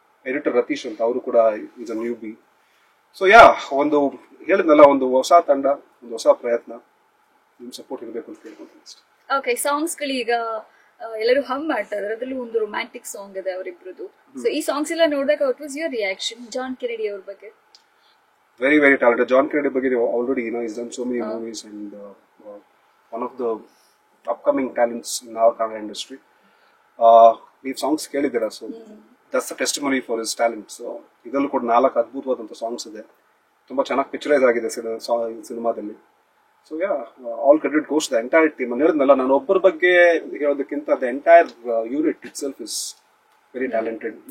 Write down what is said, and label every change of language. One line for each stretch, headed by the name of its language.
Kannada: Editor Ratheesh ಅಂತ ಅವರು ಕೂಡ
English: Is a newbie.
Kannada: So yeah, ಒಂದು ಹೇಳಿದ್ನಲ್ಲ, ಒಂದು ಹೊಸ ತಂಡ, ಒಂದು ಹೊಸ ಪ್ರಯತ್ನ, ನಿಮ್ ಸಪೋರ್ಟ್ ಇರಬೇಕು ಅಂತ ಕೇಳ್ಕೊಂತೀನಿ ಅಷ್ಟೇ. ಓಕೆ, ಸಾಂಗ್ಸ್ ಗಳೀಗ ಎಲ್ಲರೂ ಹಮ್ ಮಾಡ್ತಾ ಇದಾರೆ. ಅದರಲ್ಲೂ ಒಂದು ರೊಮ್ಯಾಂಟಿಕ್ ಸಾಂಗ್ ಇದೆ ಅವರಿಬ್ರದ್ದು. ಸೊ ಈ ಸಾಂಗ್ಸ್ ಎಲ್ಲ ನೋಡಿದಾಗ
English: what was your reaction
Kannada: John Kennedy ಅವ್ರ ಬಗ್ಗೆ?
English: Very, very talented. John Kennedy ಬಗ್ಗೆ already, he's done so many movies and one of the upcoming talents in our Kannada industry.
Kannada: ನೀವು songs ಕೇಳಿದ್ದೀರಾ,
English: So that's the testimony for his talent.
Kannada: So ಇದರಲ್ಲೂ ಕೂಡ 4 ಅದ್ಭುತವಾದಂಥ songs ಇದೆ, ತುಂಬಾ ಚೆನ್ನಾಗಿ picturise ಆಗಿದೆ ಸಿನಿಮಾದಲ್ಲಿ.
English: So yeah, all credit goes the entire team.
Kannada: ನಾನು ಹೇಳಿದ್ನಲ್ಲ, ನಾನು ಒಬ್ಬರ ಬಗ್ಗೆ ಹೇಳೋದಕ್ಕಿಂತ
English: The entire unit itself is very talented.